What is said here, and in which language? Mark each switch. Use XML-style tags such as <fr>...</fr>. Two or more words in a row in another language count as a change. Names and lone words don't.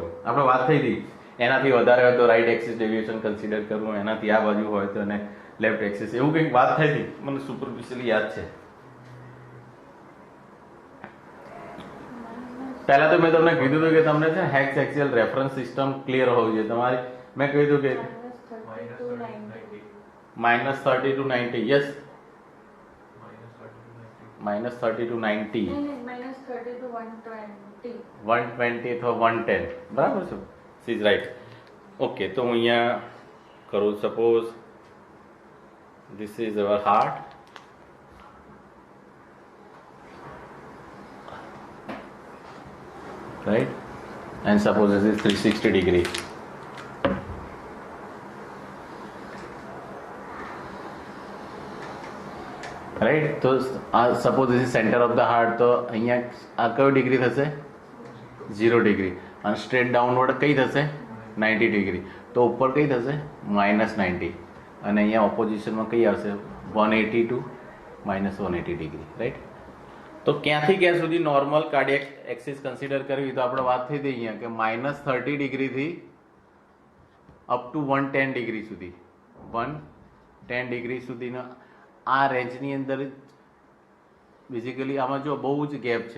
<gu>આપણે વાત થઈ હતી એનાથી વધારે હોય તો</gu> <en>right axis deviation</en> <gu>કન્સિડર કરવું, એનાથી આ બાજુ હોય તો એને</gu> <en>left axis,</en> <gu>એવું કંઈક વાત થઈ હતી, મને સુપરફિશિયલી યાદ છે. પહેલા તો મેં તમને કીધું હતું કે તમને છે</gu> <en>hex axial reference system</en> <gu>ક્લિયર હોવી જોઈએ તમારી. મેં કહ્યું હતું કે</gu> <en>-30 to 90,</en> <gu>યસ,</gu> <en>-30 to 90, -30 to 120,</en> <gu>120 અથવા 110, બરાબર છે,</gu> <en>c is right.</en> <gu>ઓકે, તો હું અહીંયા કરું,</gu> <en>suppose this is our heart, right, and suppose this is 360 degree, right. તો suppose this is center of the heart,</en> <gu>તો અહીંયા આ કયો ડિગ્રી થશે, 0 ડિગ્રી, અને</gu> <en>straight downward</en> <gu>કઈ થશે, 90 ડિગ્રી. તો ઉપર કઈ થશે, -90, અને અહીંયા ઓપોઝિશનમાં કઈ આવશે,</gu> <en>180 to -180</en> <gu>ડિગ્રી, રાઈટ. તો ક્યાંથી ક્યાં સુધી</gu> <en>normal cardiac axis</en> <gu>કન્સિડર કરવી, તો આપણે વાત થઈ હતી અહીંયા કે -30 ડિગ્રીથી</gu> <en>up to 110</en> <gu>ડિગ્રી સુધી, 110 ડિગ્રી સુધીના આ રેન્જની અંદર બેઝિકલી આમાં જો બહુ જ ગેપ છે.</gu>